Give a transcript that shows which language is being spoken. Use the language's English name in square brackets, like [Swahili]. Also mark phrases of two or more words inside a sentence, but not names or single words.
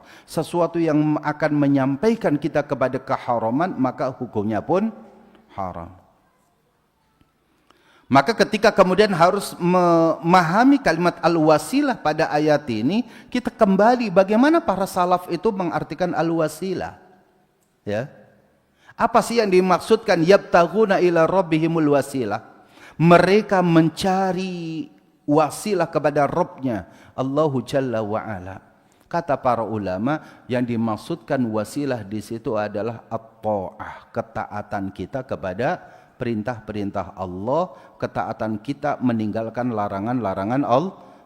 [Indonesian] Sesuatu yang akan menyampaikan kita kepada keharaman, maka hukumnya pun haram. Maka ketika kemudian harus memahami kalimat al-wasilah pada ayat ini, kita kembali bagaimana para salaf itu mengartikan al-wasilah. Ya. Apa sih yang dimaksudkan [Arabic] يبتغون إلى ربهم الوسيلة? [Indonesian] Mereka mencari wasilah kepada Rabbnya, [Arabic] الله جل وعلا. [Indonesian] Kata para ulama, yang dimaksudkan wasilah di situ adalah at-ta'ah, ketaatan kita kepada perintah-perintah Allah, ketaatan kita meninggalkan larangan-larangan